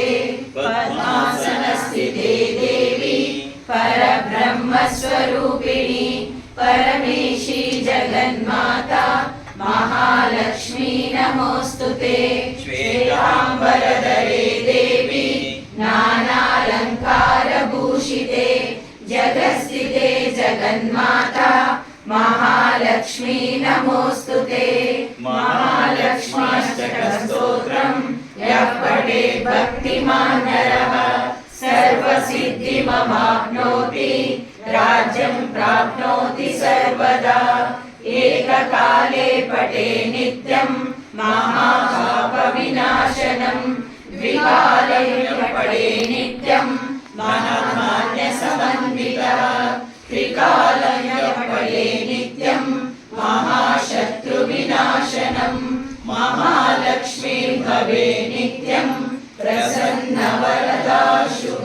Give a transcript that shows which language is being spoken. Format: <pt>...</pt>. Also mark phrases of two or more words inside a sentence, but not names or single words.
<sa>ಪದ್ಮಾಸನಸ್ಥಿತೆ ದೇವಿ ಪರಬ್ರಹ್ಮ ಸ್ವರೂಪಿಣಿ ಪರಮೇಶಿ ಜಗನ್ಮಾತಾ ಮಹಾಲಕ್ಷ್ಮೀ ನಮೋಸ್ತುತೆ. ಶ್ವೇತಾಂಬರಧರೆ ದೇವಿ ನಾನಾಲಂಕಾರ ಭೂಷಿತೆ ಜಗಸ್ಥಿತೆ ಜಗನ್ಮಾತಾ ಮಹಾಲಕ್ಷ್ಮೀ ನಮೋಸ್ತುತೆ. ಮಹಾಲಕ್ಷ್ಮ್ಯಾಷ್ಟಕಸ್ತೋತ್ರಂ ಯಃ ಪಠೇತ್ ಭಕ್ತಿಮಾನ್ ನರಃ ಸರ್ವಸಿದ್ಧಿಮವಾಪ್ನೋತಿ ರಾಜ್ಯಂ ಪ್ರಾಪ್ನೋತಿ ಸರ್ವದಾ. ಏಕಕಾಲೇ ಪಠೇ ನಿತ್ಯಂ ಮಹಾಪಾಪವಿನಾಶನಂ ದ್ವಿಕಾಲೇ ಪಠೇ ನಿತ್ಯಂ ಮಹಾಮಾನ್ಯ ಸಮನ್ವಿತಃ ತ್ರಿಕಾಲಂ ಪಠೇ ನಿತ್ಯಂ ಮಹಾಶತ್ರುವಿನಾಶನಂ ಮಹಾಲಕ್ಷ್ಮೀ ಭವೆ ನಿತ್ಯಂ ಪ್ರಸನ್ನ ವರದಾ ಶುಭ.</sa>